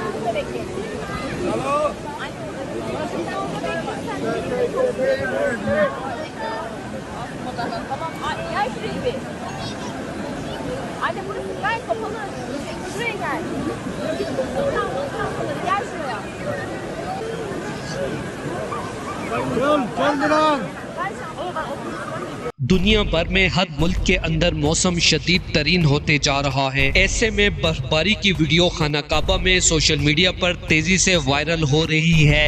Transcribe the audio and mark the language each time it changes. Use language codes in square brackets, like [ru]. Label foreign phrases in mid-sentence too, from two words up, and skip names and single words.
[tr] Gel şuraya bir. Anne burası gayet kapalı. Şuraya gel. Gel şuraya. [hi] दुनिया भर में हर मुल्क के अंदर मौसम शदीद तरीन होते जा रहा है। ऐसे में बर्फबारी की वीडियो खाना काबा में [en] social media [hi] पर तेजी से वायरल हो रही है।